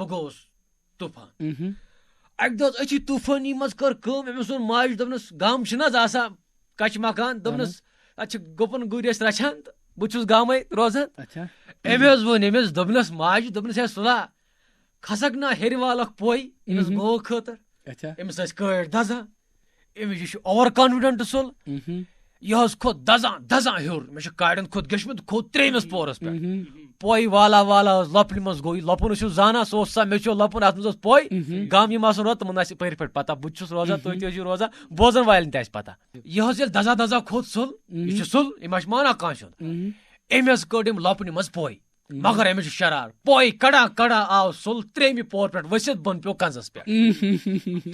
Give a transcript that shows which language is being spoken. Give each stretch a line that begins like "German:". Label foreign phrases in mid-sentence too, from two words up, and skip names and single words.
Kashmiri: بہٕ گوٚوُس طوٗفان اکہِ دۄہ أچھی طوٗفٲنی منٛز کٔر کٲم أمِس ووٚن ماجہِ دوٚپنس گام چھُنہٕ حظ آسان کچہِ مکان دوٚپنس اتہِ چھِ گُپن گُرۍ أسۍ رچھان تہٕ بہٕ چھُس گامے روزان أمۍ حظ ووٚن أمِس دوٚپنس ماجہِ دوٚپنس ہے صلح کھسکھ نا ہیٚرِ والکھ پوے أمِس گٲو خٲطرٕ أمِس ٲسۍ کٲڑۍ دزان أمِس یہِ چھُ
English: over confident
Kashmiri: سُل یہِ حظ کھوٚت دزان دزان ہیوٚر مےٚ چھُ کاڑٮ۪ن کھوٚت گٔچھمُت کھوٚت 3مِس پورس پٮ۪ٹھ پوے والا والا حظ لۄپنہِ منٛز گوٚو یہِ لۄپُن ٲسِو زانان سُہ اوس آسان میٚژیو لۄپُن اتھ منٛز ٲس پوے گام یِم آسن روزان تِمن آسہِ پٔرۍ پٲٹھۍ پتہ بہٕ تہِ چھُس روزان تُہۍ تہِ ٲسِو روزان بوزن والٮ۪ن تہِ آسہِ پتہ یہِ حظ ییٚلہِ دزا دزا کھوٚت سُل یہِ چھُ سُل یہِ ما چھُ مانان کٲنٛسہِ ہُنٛد أمۍ حظ کٔڑ أمۍ لۄپنہِ منٛز پوے مگر أمِس چھُ شرار پوے کڑان کڑان آو سُل 3مہِ پور پٮ۪ٹھ ؤسِتھ بۄن پیوٚو کنزس پٮ۪ٹھ